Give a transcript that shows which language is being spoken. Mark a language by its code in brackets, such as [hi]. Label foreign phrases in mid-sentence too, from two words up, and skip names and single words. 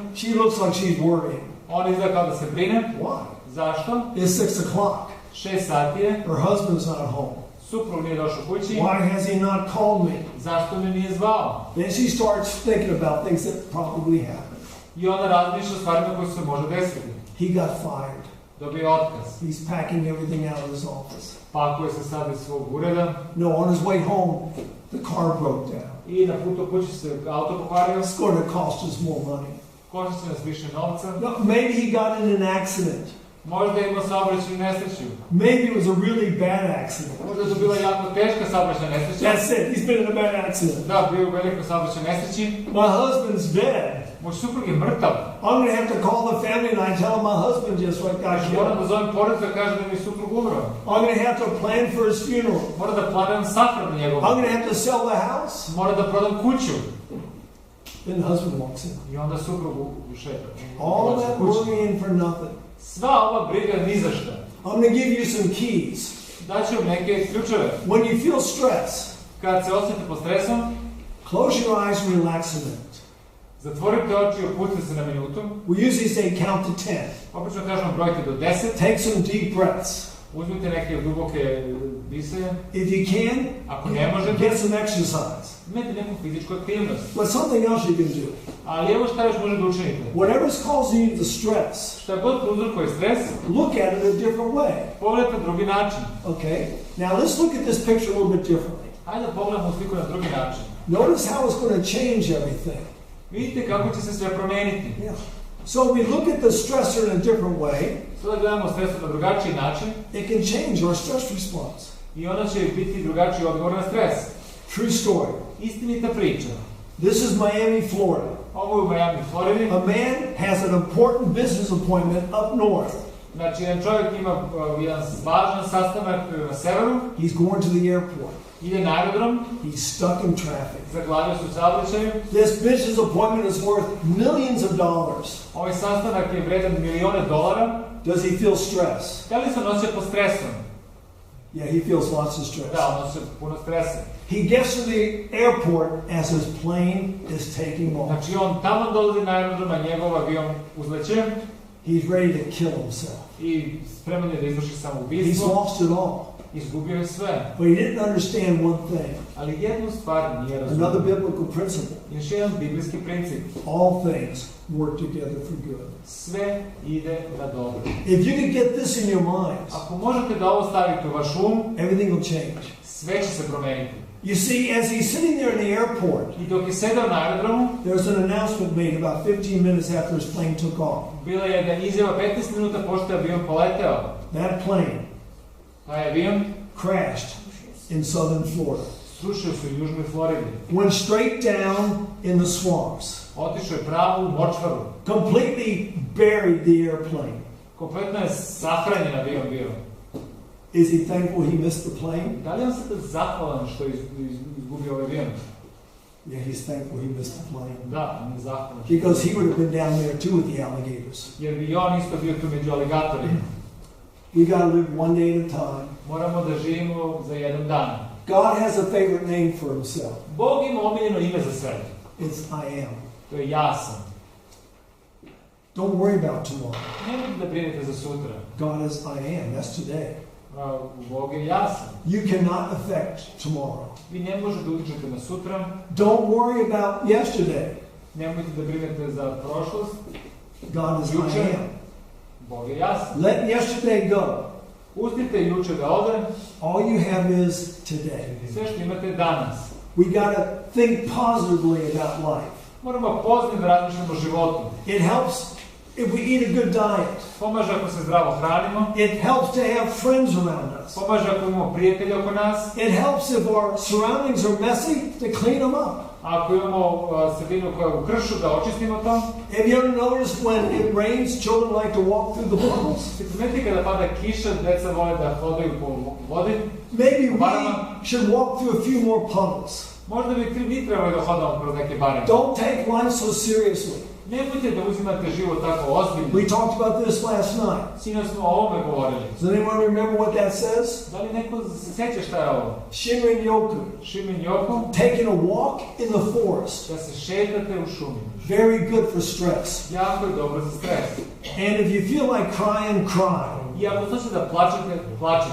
[en] She looks like she's worrying. [sr] On izgleda kao da se brine. [en] Why? [sr] Zašto? [en] It's 6 o'clock. [sr] 6 sati je. [en] Her husband's not at home. [sr] Suprug nije došao kući. [en] Why has he not called me? [sr] Zašto me nije zvao? [en] Then she starts thinking about things that probably happened. [sr] I ona razmišlja o stvarima koje se može desiti. [en] He got fired. [sr] Dobio otkaz. [en] He's packing everything out of his office. [sr] Pakuje se sad iz svog ureda. [en] No, on his way home, the car broke down. [sr] I na putu kući se auto pokvario. [en] It's going to cost us more money. [sr] Košta će nas više novca. [en] No, maybe he got in an accident. [sr] Možda je imao saobraćajnu nesreću. [en] Maybe it was a really bad accident. [sr] Možda je to bila jako teška saobraćajna nesreća. [en] That's it. He's been in a bad accident. [sr] Da, bio u velikoj saobraćajnoj nesreći. [en] My husband's dead. [sr] Moj suprug je mrtav. [en] I'm going to have to call the family and I tell them my husband just got [sr] Moram [en] killed. [sr] da zovem porodicu da kaže da mi je suprug umro. [en] I'm going to have to plan for his funeral. [sr] Moram da planiram sahranu njegovu. [en] I'm going to have to sell the house. [sr] Moram da prodam kuću. [en] Then the husband walks in. [sr] I onda suprug ušeta. [en] All that worrying for nothing. [sr] Sva ova briga ni za šta. [en] I'm going to give you some keys. [sr] Daću vam neke ključeve. [en] When you feel stress, [sr] Kad se osjetite pod stresom, [en] close your eyes and relax a minute. [sr] zatvorite oči i opustite se na minutu. [en] We usually say count to 10. [sr] Obično kažemo brojite do 10. [en] Take some deep breaths. [sr] Uzmite neke duboke disaje. [en] If you can, [sr] Ako ne možete, [en] get some exercise. [sr] imajte neku fizičku aktivnost. [en] But something else you can do. [sr] Ali evo šta još možete da učinite. [en] Whatever's causing you the stress, [sr] Šta god prouzrokuje stres, [en] look at it a different way. [sr] pogledajte na drugi način. [en] Okay? Now let's look at this picture a little bit differently. [sr] Hajde da pogledamo sliku na drugi način. [en] Notice how it's going to change everything. [sr] Vidite kako će se sve promeniti. [en] Yeah. So we look at the stressor in a different way. [sr] Sada gledamo stres na drugačiji način [en] It can change our stress response. [sr] i onda će biti drugačiji odgovor na stres. [en] True story. [sr] Istinita priča. [en] This is Miami, Florida. [sr] Ovo je u Miami, Floridi. [en] A man has an important business appointment up north. [sr] Znači, jedan čovjek ima jedan važan sastanak na severu. [en] He's going to the airport. [sr] Ide na aerodrom. [en] He's stuck in traffic. [sr] Zaglavio se u saobraćaju. [en] This business appointment is worth millions of dollars. [sr] Ovaj sastanak je vredan milione dolara. [en] Does he feel stress? [sr] Da li se nosio pod stresom? [en] Yeah, he feels lots of stress. [sr] Da, on nosio puno stresa. [en] He gets to the airport as his plane is taking off. [sr] Znači, on tamo dolazi na aerodrom, a njegov avion uzleće. [en] He's ready to kill himself. [sr] I spreman je da izvrši [en] He's [sr] samoubistvo. [en] lost it all. [sr] Izgubio je sve. [en] But he didn't understand one thing. [sr] Ali jednu stvar nije [en] Another [sr] razumio. [en] biblical principle. [sr] Još jedan biblijski princip. [en] All things work together for good. [sr] Sve ide na dobro. [en] If you can get this in your minds, [sr] Ako možete da ovo stavite u vaš um, [en] everything will change. [sr] sve će se promeniti. [en] You see, as he's sitting there in the airport, [sr] I dok je sedao na aerodromu, [en] there was an announcement made about 15 minutes after his plane took off. [sr] bila je da izjava 15 minuta pošto je avion poleteo. [en] That plane [sr] Taj avion [en] crashed in southern Florida. [sr] srušio se u južnoj Floridi. [en] Went straight down in the swamps. [sr] Otišao je pravo u močvaru. [en] Completely buried the airplane. [sr] Kompletno je sahranjen avion bio. [en] Is he thankful he missed the plane? [sr] Da li on sada zahvalan što je izgubio ovaj avion? [en] Yeah, he's thankful he missed the plane. [sr] Da, on je zahvalan. [en] Because he would have been down there too with the alligators. [sr] Jer bi i on isto bio tu među aligatorima. [en] We got to live one day at a time. [sr] Moramo da živimo za jedan dan. [en] God has a favorite name for himself. [sr] Bog ima omiljeno ime za sebe. [en] It's I am. [sr] To je ja sam. [en] Don't worry about tomorrow. [sr] Nemojte da brinete za sutra. [en] God is I am. That's today. [sr] Bog je ja sam. [en] You cannot affect tomorrow. [sr] Vi ne možete da utičete na sutra. [en] Don't worry about yesterday. [sr] Nemojte da brinete za prošlost. [en] God is [sr] Juče. [en] I am. [sr] Bog je ja sam. [en] Let yesterday go. [sr] Pustite juče da ode. [en] All you have is today. [sr] Sve što imate danas. [en] We got to think positively about life. [sr] Moramo pozitivno da razmišljamo o životu. [en] It helps if we eat a good diet. [sr] Pomaže ako se zdravo hranimo. [en] It helps to have friends around us. [sr] Pomaže ako imamo prijatelje oko nas. [en] It helps if our surroundings are messy to clean them up. [sr] Ako imamo sredinu koja je u kršu, da očistimo to. [en] Have you ever noticed when it rains, children like to walk through the puddles? [sr] Si primetili kada pada kiša, deca vole da hodaju po vodi? [en] Maybe we should walk through a few more puddles. [sr] Možda mi trebali da hodamo kroz neke bareme. [en] Don't take life so seriously. [sr] Nemojte da uzimate život tako ozbiljno. [en] We talked about this last night. [sr] Sinoć smo o ovome govorili. [en] Does anyone remember what that says? [sr] Da li neko se sjeća šta je ovo? [ja] Shinrin Yoku. Shimin Yoku. [en] Taking a walk in the forest. [sr] Da se šetate u šumi. [en] Very good for stress. [sr] Jako je dobro za stres. [en] And if you feel like crying, cry. [sr] I ako hoćete da plačete, plačete.